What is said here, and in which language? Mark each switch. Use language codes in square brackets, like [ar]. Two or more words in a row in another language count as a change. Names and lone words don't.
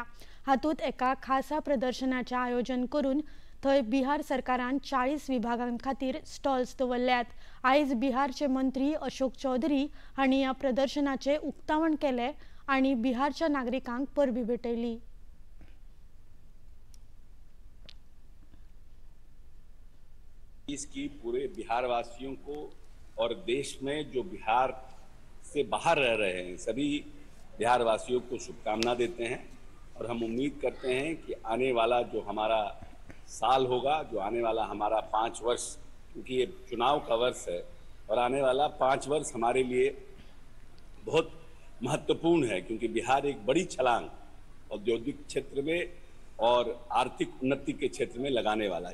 [kok] हातूंत एका खासा प्रदर्शनाचे आयोजन करून थंय बिहार सरकारान 40 विभागांखातीर स्टॉल्स दवरल्यात। आयज बिहारचे मंत्री अशोक चौधरी हांणी ह्या प्रदर्शनाचे उक्तावण केले आणि बिहारच्या नागरिकांक परबी भेटयली। [hi] इसकी पूरे बिहार वासियों को और देश में जो बिहार से बाहर रह रहे हैं सभी बिहार वासियों को शुभकामना देते हैं। और हम उम्मीद करते हैं कि आने वाला जो हमारा साल होगा, जो आने वाला हमारा 5 वर्ष, क्योंकि ये चुनाव का वर्ष है और आने वाला 5 वर्ष हमारे लिए बहुत महत्वपूर्ण है, क्योंकि बिहार एक बड़ी छलांग औद्योगिक क्षेत्र में और आर्थिक उन्नति के क्षेत्र में लगाने वाला है।